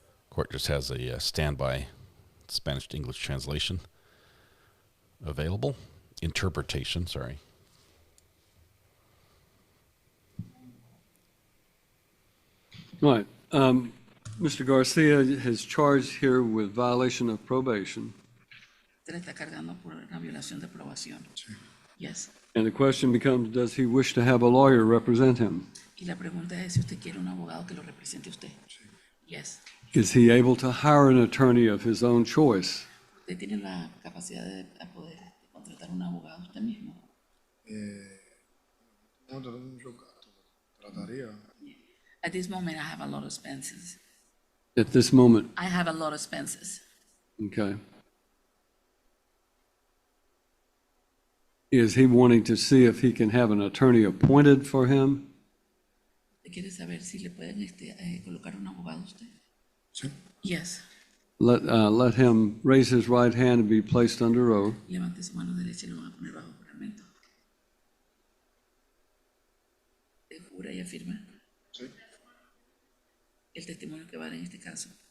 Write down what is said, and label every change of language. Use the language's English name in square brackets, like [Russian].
[English] Court just has a standby Spanish to English translation available. Interpretation, sorry. All right, Mr. Garcia is charged here with violation of probation. [Spanish] Usted está cargando por una violación de probación. [English] Yes. And the question becomes, does he wish to have a lawyer represent him? [Spanish] Y la pregunta es si usted quiere un abogado que lo represente a usted. [English] Yes. Is he able to hire an attorney of his own choice? [Spanish] Usted tiene la capacidad de poder contratar un abogado usted mismo. Trataría. [English] At this moment, I have a lot of expenses. At this moment, I have a lot of expenses. okay. Is he wanting to see if he can have an attorney appointed for him? [Spanish] ¿Usted quiere saber si le pueden colocar un abogado a usted? Sí. [English] Yes. Let him raise his right hand and be placed under oath. [Spanish] Levante su mano derecha y lo van a poner bajo juramento. ¿Te jura y afirma? Sí. El testimonio que va a dar en este caso.